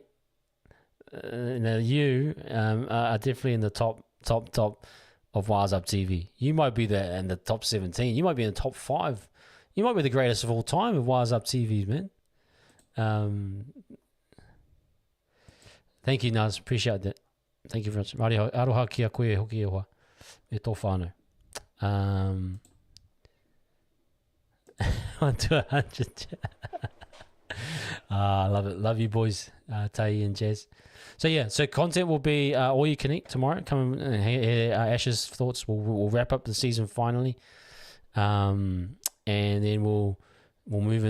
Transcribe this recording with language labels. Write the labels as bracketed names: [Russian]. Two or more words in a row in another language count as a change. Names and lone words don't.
[English] Now you are definitely in the top of Wires Up TV. You might be in the top 17. You might be in the top 5. You might be the greatest of all time of Wires Up TV, man. Thank you, Naz. Appreciate that. Thank you very much. [Māori] Maria, aroha kia koe hoki e hoa. E tō whānau. 1 to 100. [English] I love it. Love you, boys. Tai and Jazz. So yeah, so content will be All You Can Eat tomorrow. Come and hear Ash's thoughts. We'll wrap up the season finally, and then we'll move in.